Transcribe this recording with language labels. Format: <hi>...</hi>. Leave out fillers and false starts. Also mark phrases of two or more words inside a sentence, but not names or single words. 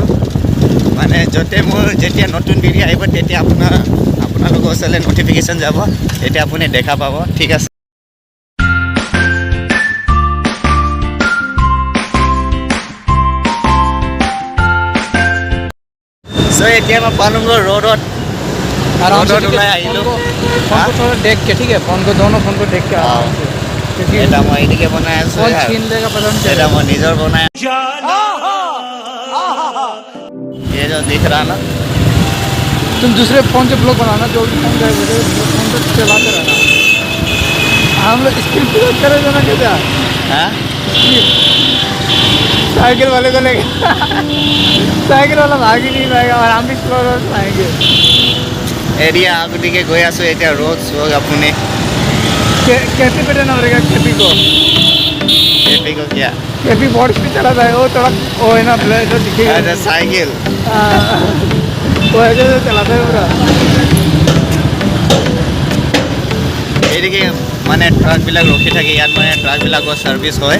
<as>মানে য'তে মোৰ যেতিয়া নতুন ভিডিঅ' আহিব তেতিয়া আপোনালোকৰ ওচৰলৈ নটিফিকেশ্যন যাব, তেতিয়া আপুনি দেখা পাব, ঠিক আছে? চ' এতিয়া মই পালোগৈ ৰ'দত ওলাই আহিলোঁ।</as> <hi>फोन को थोड़ा देख के, ठीक है? फोन को दोनों फोन को देख के आराम से, क्योंकि</hi> <as>এটা মই এইদিকে বনাই আছোঁ,</as> <hi>फोन छीन लेगा पता नहीं</hi> <as>এটা</as> <hi>चलेगा।</hi> <as>মই নিজৰ বনাই</as> <hi>ये जो दिख रहा ना, तुम दूसरे फोन से ब्लॉग बनाना, जो भी फोन जाए फोन को चलाते रहना। हम लोग स्क्रीन क्लियर करे देना क्या? हाँ साइकिल वाले को लेके साइकिल वाला भाग ही नहीं पाएगा और हम भी स्लो आएंगे।</hi> <as>এৰিয়া আগদিকে গৈ আছোঁ। এতিয়া ৰ'দ চোক আপুনি</as> <hi>कैफी पे रहना पड़ेगा, कैफी को। ट्रैफिक हो क्या कैफी बहुत स्पीड चला था, वो थोड़ा वो है ना ब्लड दिखेगा। अच्छा साइकिल वो ऐसे चलाता है पूरा।</hi> <as>এইদিকে মানে ট্ৰাকবিলাক ৰখি থাকে, ইয়াত মানে ট্ৰাকবিলাকৰ ছাৰ্ভিচ হয়।</as>